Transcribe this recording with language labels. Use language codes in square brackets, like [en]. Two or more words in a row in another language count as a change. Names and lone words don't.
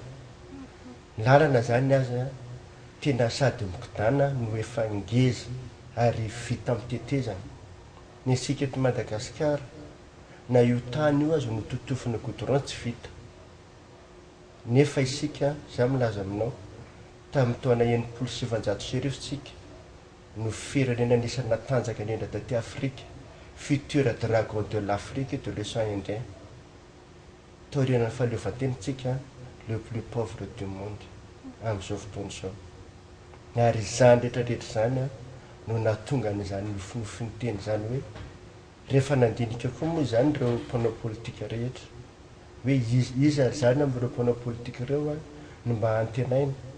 [mg] lalana zany azy tena sady mikidana no efa ngeza ary vita amin'ny tetezana ny sika eto Madagasikara na io tany io azy no totofina goudron tsy vita nefa isika za milaza aminao tamin'ny taona 1970 sika no firenena anisany natanjaka indrindra taty Afrika [fr] futur dragon de l'Afrique de l'océan Indien [mg] taorian'ny fahaleovantenitsika [fr] le plus pauvre du monde [mg] amin'izao fotoana izao ary zany rehetrarehetra zany no nahatonga an'izany nofinofiny teny zany hoe rehefa nandinika koa moa zany ireo mpanao politika rehetra hoe iza zany amin'ireo mpanao politika ireo no mba antenaina